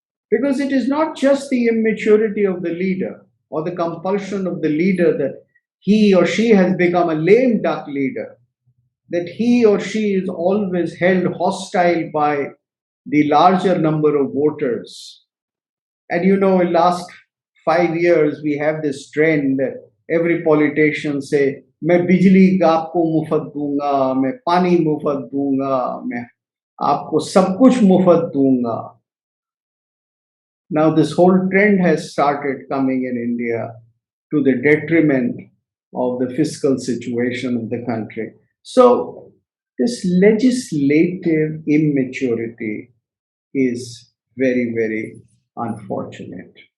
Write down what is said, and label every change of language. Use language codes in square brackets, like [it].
[en] Because it is not just the immaturity of the leader or the compulsion of the leader that he or she has become a lame duck leader, that he or she is always held hostile by the larger number of voters. And in last 5 years, we have this trend that every politician say, [hi] मैं बिजली का आपको मुफ्त दूंगा, मैं पानी मुफ्त दूंगा, मैं आपको सब कुछ मुफ्त दूंगा. [en] Now, this whole trend has started coming in India to the detriment of the fiscal situation of the country. So, this legislative immaturity is very, very unfortunate.